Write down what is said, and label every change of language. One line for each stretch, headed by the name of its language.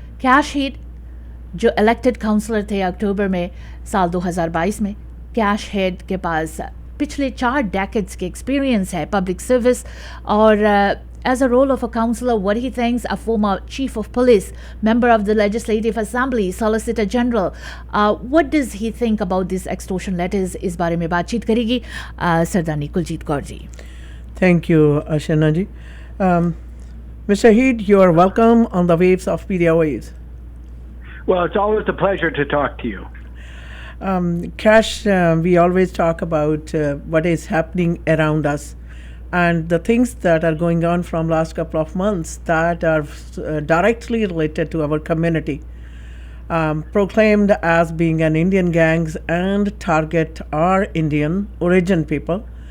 Hindi: Cash head जो elected counsellor थे अक्टूबर में साल 2022 में, कैश हेड के पास पिछले 4 डेकेड्स के एक्सपीरियंस है पब्लिक सर्विस और
English: as a role of a councillor, what he thinks, a former chief of police, member of the Legislative Assembly, Solicitor General, what does he think about these extortion letters?
Hindi: इस बारे में बातचीत करेगी सरदारनी Kuljeet Kaur ji.
English: Thank you, Ashana ji. Mr. Heed, you are welcome on the waves of Media Waves. Well, it's always a pleasure to talk to you. Kash, we always talk about what is happening around us and the things that are going on from last couple of months that are directly related to our community, proclaimed as being an Indian gangs and target our Indian origin people.